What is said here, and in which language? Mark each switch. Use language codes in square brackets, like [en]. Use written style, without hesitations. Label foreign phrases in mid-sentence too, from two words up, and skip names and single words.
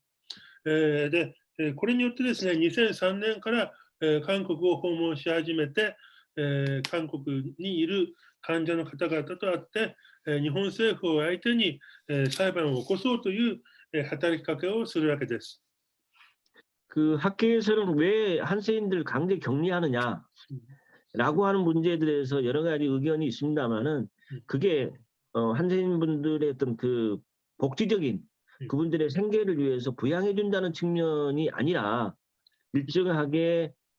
[ja] でこれによってですね、2003年から、韓国を訪問し始めて、韓国にいる患者の方々と会って、日本政府を相手に、裁判を起こそうという、働きかけをするわけです。 [ko] 그 학계에서는 왜 한센인들 강제 격리하느냐? 라고 하는 문제에 대해서 여러 가지 의견이 있습니다만은 그게 한센인분들의 어떤 그 복지적인 그분들의 생계를 위해서 부양해 준다는 측면이 아니라 일정하게